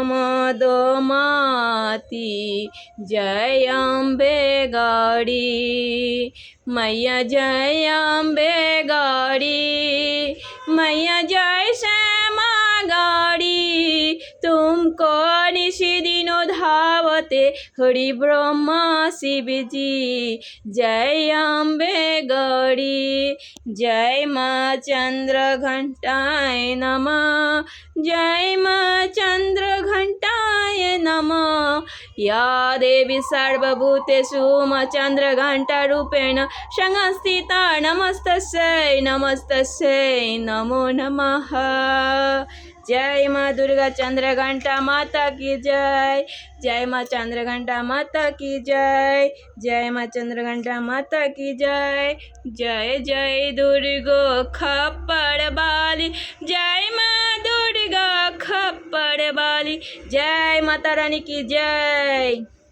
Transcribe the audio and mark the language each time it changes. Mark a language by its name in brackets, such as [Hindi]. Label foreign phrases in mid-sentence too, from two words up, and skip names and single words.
[Hindi] मदमाती जय अम्बे गौरी मैया जय अम्बे गौरी मैया जय श्यामा गौरी तुमको निशि दिन धावते हरि ब्रह्मा शिव जी जय अम्बे गौरी जय माँ [Sanskrit] चंद्र घंटाय नमः [Hindi] जय माँ [Sanskrit] चंद्र घंटाय नमः [Hindi] या [Sanskrit] देवी सर्वभूतेषु माँ चंद्र घंटा रूपेण संस्थिता नमस्तस्यै नमस्तस्यै नमो नमः [Hindi] जय माँ दुर्गा चंद्र घंटा माता की जय माँ चंद्र घंटा माता की जय माँ चंद्र घंटा माता की जय जय दुर्गा खप्पर बाली जय माँ दुर्गा खप्पर बाली जय माता रानी की जय।